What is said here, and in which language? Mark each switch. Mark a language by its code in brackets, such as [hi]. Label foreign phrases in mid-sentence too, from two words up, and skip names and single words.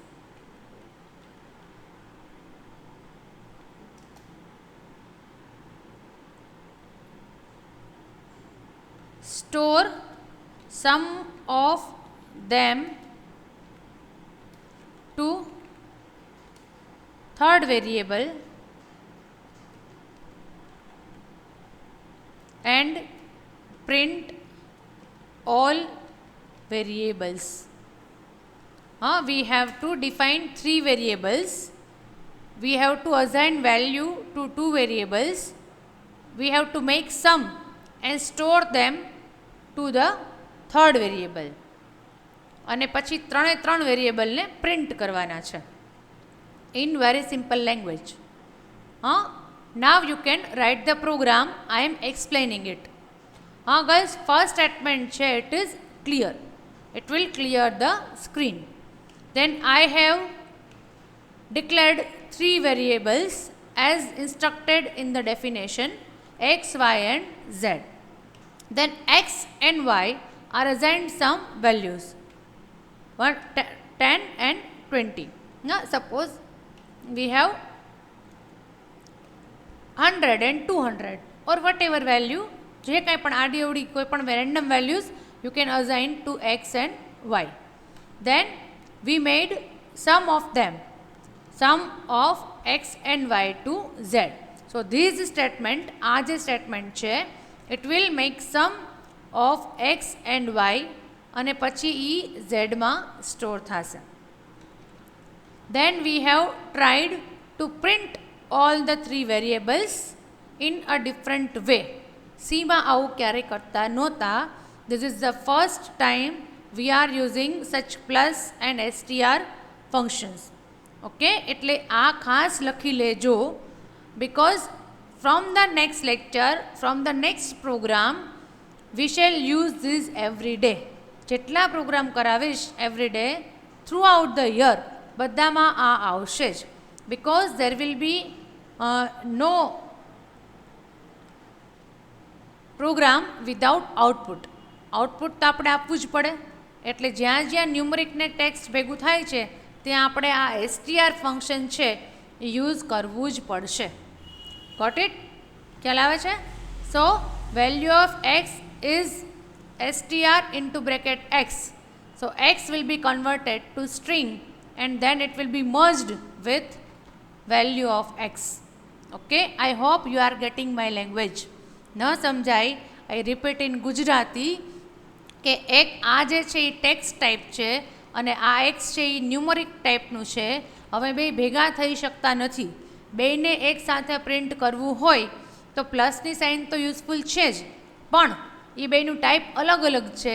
[en] store some of them to third variable and print all variables. We have to define three variables. We have to assign value to two variables. We have to make sum and store them to the third variable. [gu] અને પછી ત્રણે ત્રણ વેરિયેબલને પ્રિન્ટ કરવાના છે [en] in very simple language. Now you can write the program. I am explaining it. Guys, first statement છે, it is clear. It will clear the screen. Then I have declared three variables as instructed in the definition, x, y and z. Then x and y are assigned some values, 10 and 20. Now suppose we have 100 and 200 or whatever value, [gu] જે કાંઈ પણ આડી અવડી કોઈ પણ [en] random values you can assign to x and y. Then we made sum of them, sum of x and y to z. So this statement, [gu] આ જે statement છે, [en] it will make sum of x and y [gu] અને પછી એ z માં સ્ટોર થશે. [en] Then we have tried to print all the three variables in a different way. [gu] C માં આવું ક્યારે કરતા નહોતા. [en] This is the first time we are using such plus and str functions. [gu] Okay, એટલે આ ખાસ લખી લેજો, [en] because from the next lecture, from the next program, we shall use this every day. [gu] જેટલા પ્રોગ્રામ કરાવીશ [en] every day throughout the year, [gu] બધામાં આ આવશે જ, [en] because there will be no program without output. [gu] આઉટપુટ તો આપણે આપવું જ પડે. એટલે જ્યાં જ્યાં ન્યુમરિક ને ટેક્સ્ટ ભેગું થાય છે ત્યાં આપણે આ STR ફંક્શન છે એ યુઝ કરવું જ પડશે. [en] Got it? [gu] ખ્યાલ આવે છે? [en] So value of x is STR into bracket x. So x will be converted to string and then it will be merged with value of x. Okay, I hope you are getting my language. [gu] ન સમજાય [en] I repeat in Gujarati [gu] કે એક આ જે છે એ [en] text type [gu] છે અને આ એક્સ છે એ ન્યુમરિક ટાઈપનું છે. હવે બે ભેગા થઈ શકતા નથી. બેને એક સાથે પ્રિન્ટ કરવું હોય તો પ્લસની સાઇન તો યુઝફુલ છે જ, પણ એ બેનું ટાઈપ અલગ અલગ છે.